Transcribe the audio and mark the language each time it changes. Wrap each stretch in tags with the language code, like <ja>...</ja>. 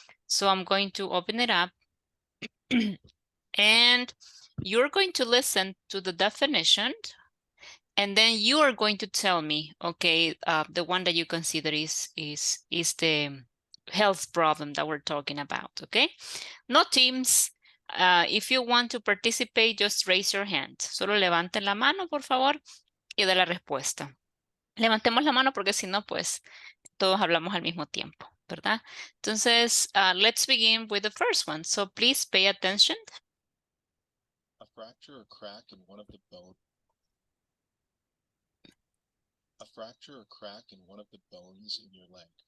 <en>So I'm going to open it up and you're going to listen to the definition and then you are going to tell me, okay, the one that you consider is the health problem that we're talking about, okay? No teams. If you want to participate, just raise your hand.</en> <es>Solo levanten la mano, por favor, y de la respuesta. Levantemos la mano porque si no, pues todos hablamos al mismo tiempo, ¿verdad?</es> <en>Entonces, let's begin with the first one. So please pay attention. A fracture or crack in one of the bones. A fracture or crack in one of the bones in your leg.</en>